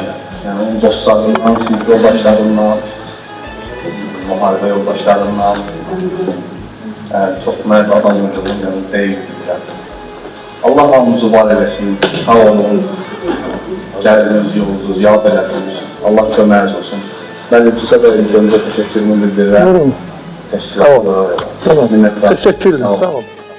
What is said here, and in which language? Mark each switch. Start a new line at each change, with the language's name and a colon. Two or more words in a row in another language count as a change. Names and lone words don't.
Azerbaijani: Yəni, onun dostlarından, sinif yoldaşlarından, müharibə yoldaşlarından çox mərd adam olduğunu deyildirlər. Allah hamımızı var eləsin, sağ olun, gəldiniz, yolunuz, yad elədiniz. Allah köməyiniz olsun.
Turkish: Ben de Tüsa Bey'in teşekkürümü bildirirəm. Teşekkür ederim. Teşekkür ederim. Sağ ol.